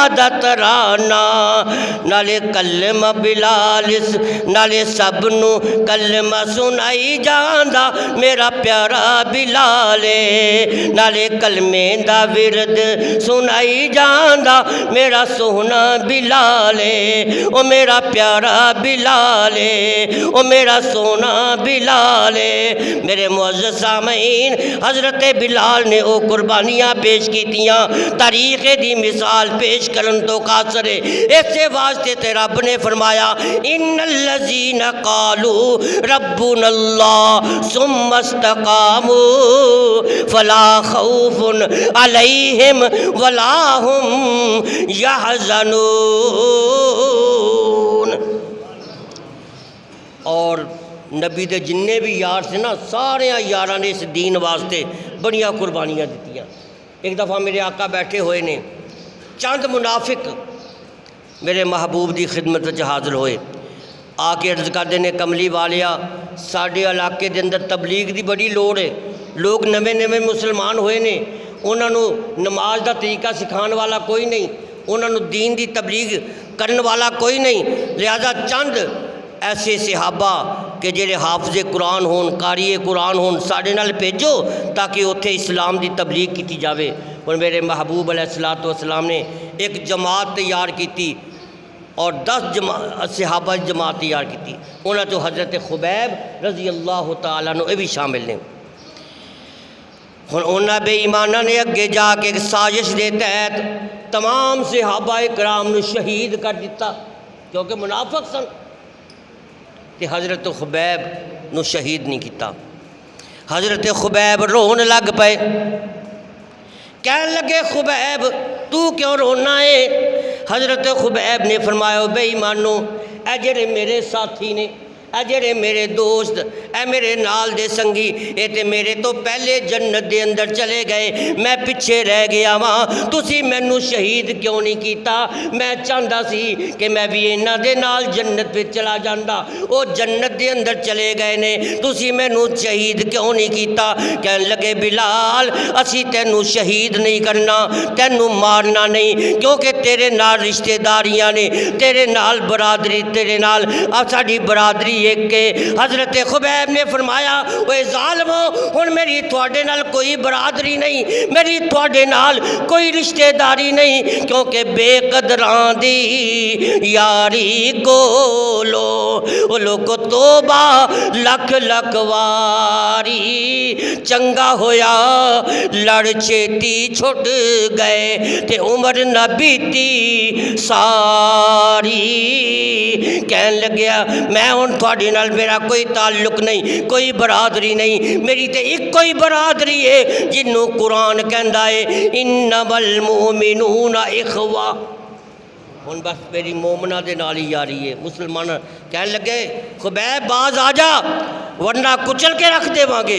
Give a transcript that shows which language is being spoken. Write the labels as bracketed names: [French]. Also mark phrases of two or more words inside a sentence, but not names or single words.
[Punjabi] دا ترانہ، نالے کلمہ بلال نالے سب نو کلمہ سنائی جاندا میرا پیارا بلال ہے، نالے کلمے دا ورد سنائی جاندا میرا سوہنا سونا بلال ہے، او میرا پیارا بلال ہے، او میرا سونا بلال ہے۔ میرے معزز سامعین، حضرت بلال نے او قربانیاں پیش کیتیاں، تاریخ دی مثال پیش کرن تو قاصر ہے۔ ایسے واسطے تے رب نے فرمایا [Arabic] ان الذین قالوا ربنا اللہ ثم استقاموا فلا خوف علیہم ولا هم یحزنون۔ [Punjabi] اور نبی دے جننے بھی یار سے نا، سارے یاراں نے اس دین واسطے بڑیاں قربانیاں دیتیاں۔ ایک دفعہ میرے آقا بیٹھے ہوئے نے، چند منافق میرے محبوب دی خدمت وچ حاضر ہوئے، آ کے عرض کردے نے کملی والیا ساڈے علاقے دے اندر تبلیغ دی بڑی لوڑ ہے، لوگ نویں نویں مسلمان ہوئے نے، انہاں نو نماز دا طریقہ سکھان والا کوئی نہیں، انہاں نو دین دی تبلیغ کرن والا کوئی نہیں، لہذا چند ایسے صحابہ کہ جڑے حافظ قرآن ہون، قاری قرآن ہون ساڈے نال بھیجو تاکہ اتھے اسلام دی تبلیغ کیتی جاوے۔ اور میرے محبوب علیہ الصلوۃ والسلام نے ایک جماعت تیار کیتی اور 10 صحابہ جماعت تیار کیتی، انہاں تو حضرت خبیب رضی اللہ تعالیٰ عنہ بھی شامل نے۔ ہن انہاں بے ایمانہ نے اگے جا کے ایک سازش دے تحت تمام صحابہ کرام نو شہید کر دیتا، کیونکہ منافق سن، کہ حضرت خبیب نو شہید نہیں کیتا۔ حضرت خبیب رون لگ پے، کہنے لگے خبیب تو کیوں رونا ہے؟ حضرت خبیب نے فرمایا بے ایمانو، اے جڑے میرے ساتھی نے، اے جڑے میرے دوست، اے میرے نال دے سنگی، اے تے میرے تو پہلے جنت دے اندر چلے گئے، میں پیچھے رہ گیا وہاں، تسی مینوں شہید کیوں نہیں کیتا؟ میں چاہتا سی کہ میں بھی انہاں دے نال جنت پہ چلا جاندا، او جنت دے اندر چلے گئے نے، تسی مینوں شہید کیوں نہیں کیتا؟ کہنے لگے بلال اسی تینوں شہید نہیں کرنا، تینوں مارنا نہیں، کیونکہ تیرے نال رشتہ داریاں نے، تیرے نال برادری، تیرے نال ساڈی برادری ایک کے۔ حضرت خبیب نے فرمایا اوے ظالمو، ہن میری تواڈے نال کوئی برادری نہیں، میری تواڈے نال کوئی رشتہ داری نہیں، کیونکہ بے قدراں دی یاری کولو او لوگو توبہ لکھ لکھ واری، چنگا ہویا لڑ چھیتی چھٹ گئے تے عمر نہ بیتی ساری۔ کہن لگیا میں ہن تواڈے نال میرا کوئی تعلق نہیں، کوئی برادری نہیں، میری تے ایک کوئی برادری ہے جنوں قرآن کہندا ہے [Arabic] انما المؤمنون اخوہ۔ [Punjabi] ہن بس میری مومنہ دے نال ہی یاری ہے، مسلمان کہنے لگے خبیب باز آ جا ورنہ کچل کے رکھ دے وانگے۔